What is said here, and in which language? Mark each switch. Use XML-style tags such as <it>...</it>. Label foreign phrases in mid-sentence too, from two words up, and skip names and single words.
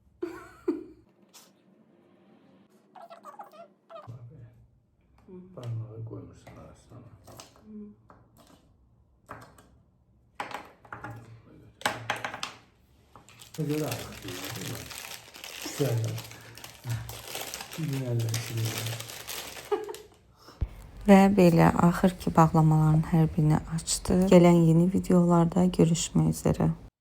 <tr>abi. Parmağı koymuşsun arasına. Böyle artık değil mi? Güzel. Günlerden siliyorum.</tr> <az>Və belə axır ki bağlamaların hər birini açdı. Gələn yeni videolarda görüşmək üzrə.</az>